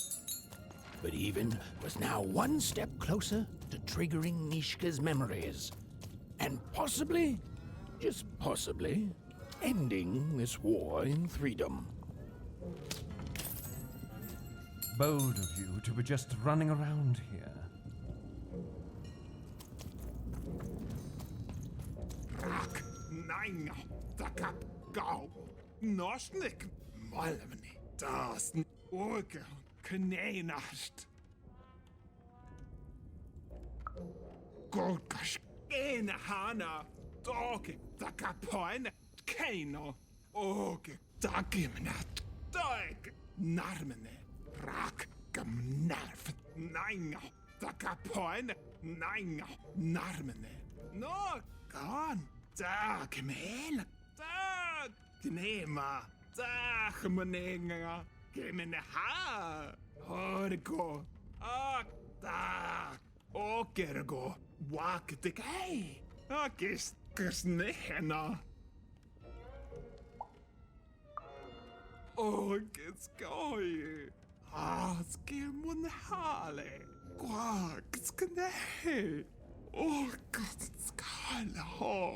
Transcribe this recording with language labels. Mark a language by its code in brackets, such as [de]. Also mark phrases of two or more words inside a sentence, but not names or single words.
[en] But Even was now one step closer to triggering Nishka's memories. And possibly, just possibly, ending this war in Threedom. Bold of you to be just running around here. Rak, nein, takap, gau, nosnik, malmni, das, orga, kneinast. Golkash, ena hana, doge, takapoine, keino, oge, dagimnat, doeg, narmene, rak, gamnarf, nein, takapoine, nein, narmene, no, gone. Dag mel, dag gnema, dag meninga, gemene ha, horgo, dag, okergo, wak de gay, akis kusnehena. Ogets goy, skimmun hale, quaks kne, ogets skala ho.